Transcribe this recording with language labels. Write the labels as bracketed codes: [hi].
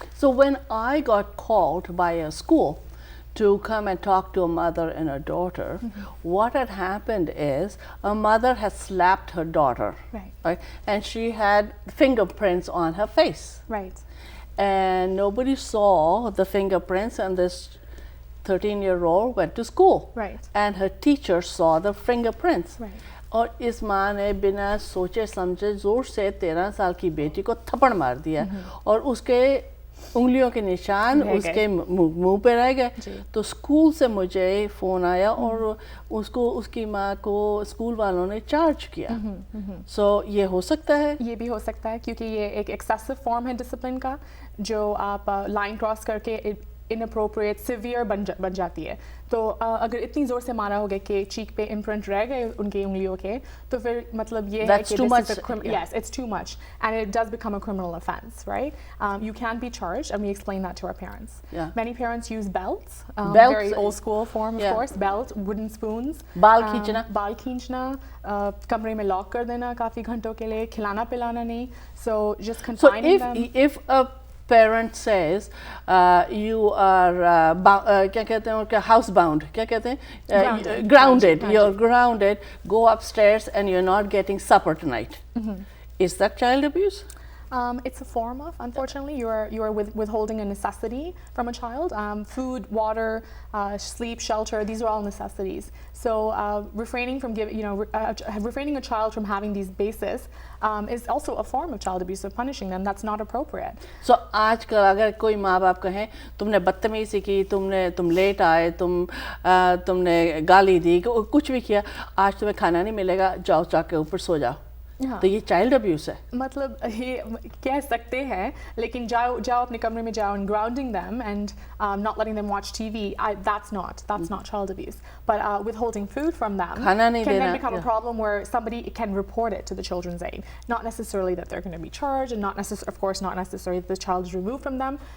[en] So when I got called by a school to come and talk to a mother and a daughter, what had happened is a mother had slapped her daughter, right? And she had fingerprints on her face. Right. And nobody saw the fingerprints, and this 13-year-old went to school, right, and her teacher saw the fingerprints, right. [hi] और इस माँ ने बिना सोचे समझे जोर से 13 साल की बेटी को थप्पड़ मार दिया, और उसके उंगलियों के निशान उसके मुंह पे रह गए। तो स्कूल से मुझे फ़ोन आया और उसकी माँ को स्कूल वालों ने चार्ज किया। सो ये हो सकता है? ये भी हो सकता है, क्योंकि ये एक एक्सेसिव फॉर्म है डिसिप्लिन का, जो आप लाइन क्रॉस करके इनअप्रोप्रिएट सिवियर बन जाती है। तो अगर इतनी ज़ोर से मारा होगा कि चीक पे इम्प्रिंट रह गए उनकी उंगलियों के, तो फिर मतलब ये है कि [en] yes, it's too much, and it does become a criminal offense, right? You can be charged, and we explain that to our parents. Many parents use belts, very old school form, of course, belt, wooden spoons, [hi] बाल खींचना, कमरे में lock कर देना काफ़ी घंटों के लिए, खिलाना पिलाना नहीं, [en] so just confining them. So if a parent says you are [hi] क्या कहते हैं उनका [en] housebound, [hi] क्या कहते हैं, [en] grounded, you're grounded, go upstairs and you're not getting supper tonight, is that child abuse? It's a form of, unfortunately, you are withholding a necessity from a child. Food, water, sleep, shelter, these are all necessities. So refraining from refraining a child from having these bases is also a form of child abuse, of punishing them. That's not appropriate. [hi] So आजकल अगर कोई माँ बाप कहें तुमने बदतमीजी की, तुम लेट आए, तुमने गाली दी, कुछ भी किया, आज तुम्हें खाना नहीं मिलेगा, जाओ जाके ऊपर सो जाओ, तो ये चाइल्ड अब्यूज है। मतलब ये कह सकते हैं, लेकिन जाओ अपने कमरे में जाओ, [en] and grounding them and not letting them watch TV, that's not child abuse. But withholding food from them can then become a problem where somebody can report it to the Children's Aid. Not necessarily that they're going to be charged, and of course not necessarily that the child is removed from them.